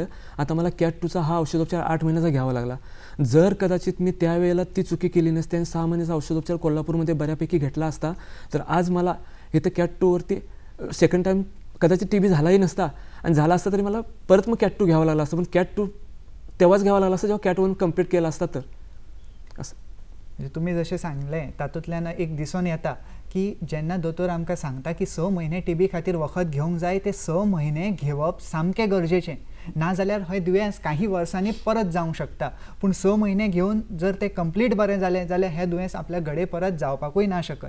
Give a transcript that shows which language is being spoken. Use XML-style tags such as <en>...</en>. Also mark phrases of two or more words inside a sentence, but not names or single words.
<mr>आता मला CAT 2चा हा औषधोपचार 8 महिन्याचा घ्यावा लागला. जर कदाचित मी त्यावेळेला ती चुकी केली नसते आणि 6 महिन्याचा औषधोपचार कोल्हापूरमध्ये बऱ्यापैकी घेतला असता, तर आज मला इथं CAT 2वरती</mr> <en>second time</en> <mr>कदाचित TB झालाही नसता, आणि झाला असता तरी मला परत मग CAT 2 घ्यावा लागला असता. पण CAT 2 तेव्हाच घ्यावा लागला असता जेव्हा CAT 1 कंप्लीट केला असता. तर असं</mr> <kok>म्हणजे तुम्ही जशें सांगलें तातूंतल्यान एक दिसून येता की जेन्ना दोतोर आमकां सांगता की 6 म्हयने TB खातीर वखद घेवंक जाय, ते 6 म्हयने घेवप सामकें गरजेचें. नाजाल्यार हें दुयेंस काही वर्सांनी परत जावंक शकता. पूण 6 म्हयने घेवन जर तें कंप्लीट बरें जालें जाल्यार हें दुयेंस आपल्या घडे परत जावपाकूय ना शकत.</kok>